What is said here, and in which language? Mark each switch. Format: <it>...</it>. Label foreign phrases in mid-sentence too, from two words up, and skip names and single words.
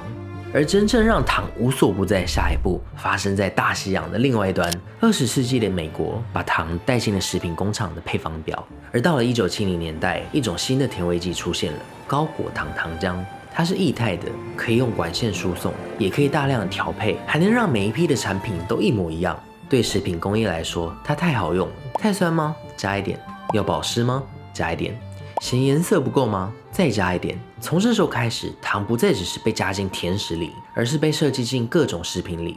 <zh>而真正讓糖無所不在的下一步，發生在大西洋的另外一端。20世紀的美國把糖帶進了食品工廠的配方表。而到了1970年代，一種新的甜味劑出現了——高果糖糖漿。它是液態的，可以用管線輸送，也可以大量的調配，還能讓每一批的產品都一模一樣。對食品工業來說，它太好用了。太酸嗎？加一點。要保濕嗎？加一點。嫌顏色不夠嗎？再加一點。從這時候開始，糖不再只是被加進甜食裡，而是被設計進各種食品裡。</zh>